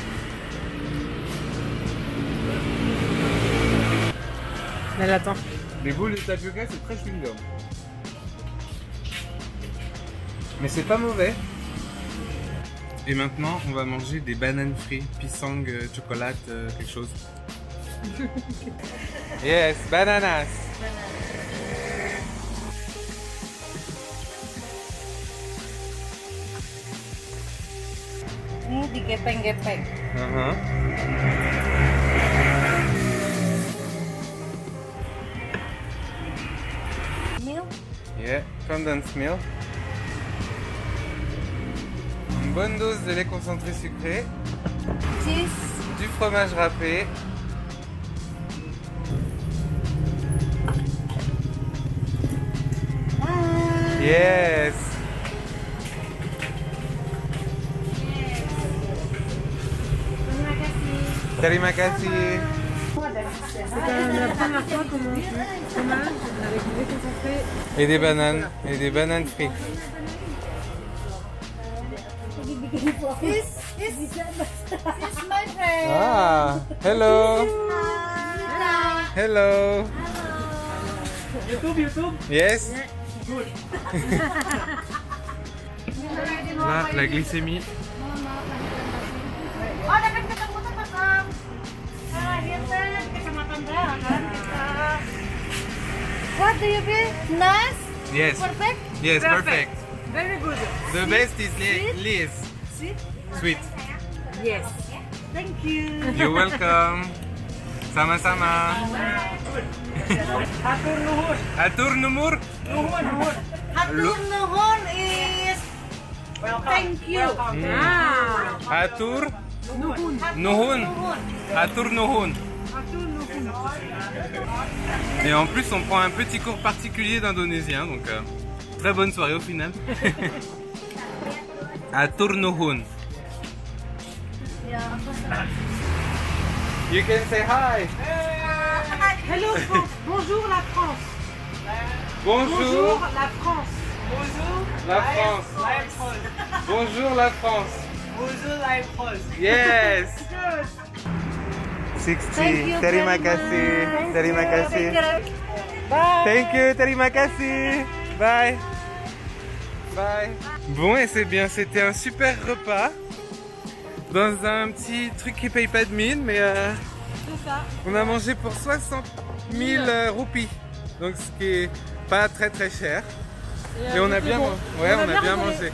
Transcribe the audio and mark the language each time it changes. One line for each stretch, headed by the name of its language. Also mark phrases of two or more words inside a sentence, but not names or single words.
French: Elle attend. Les boules de tapioca, c'est très chewing-gum. Mais c'est pas mauvais. Et maintenant, on va manger des bananes frites, pisang, chocolat, quelque chose.
English: Yes, bananas.
Indonesian: Ini digepeng-gepeng.
English: Milk. Yeah, condensed milk.
French: Une bonne dose de lait concentré sucré.
English: Cheese.
French: Du fromage râpé.
English: Yes.
Indonesian: Terima kasih.
French: C'est la première fois qu'on mange du fromage avec du lait concentré. Et des bananes frites.
English: This my friend. Ah, hello. Hello. YouTube. Yes.
French: Là, la glycémie.
Indonesian: Oh, dapat ketemu tuh pas Hilton, Kecamatan Ras.
English: little nice. Yes. Perfect. Yes, perfect. Very good. The best is Liz. Sweet. Sweet. Yes. Thank you. You're welcome.
Indonesian: Sama-sama.
Sundanese: Atur numur. Hatur nuhun
English: is thank you.
Sundanese: Atur nuhun. Atur nuhun.
French: Et en plus, on prend un petit cours particulier d'indonésien, donc très bonne soirée au final.
Sundanese: Atur nuhun.
English: You can say hi. Hello France.
French: Bonjour la France. Bonjour la France. la France. Bonjour la France. Bonjour la France.
English: Yes. 60. Thank you
Indonesian: Terima
English: very
Indonesian: kasih.
English: much.
Indonesian: Terima kasih.
English: Bye. Thank you,
Indonesian: terima kasih.
English: Bye. Bye.
French: Bon, et c'est bien, c'était un super repas. Dans un petit truc qui paye pas de mine, mais C'est ça. on a mangé pour 60 000 roupies. Donc ce qui est pas très très cher. Et on a bien, ouais, on a bien mangé.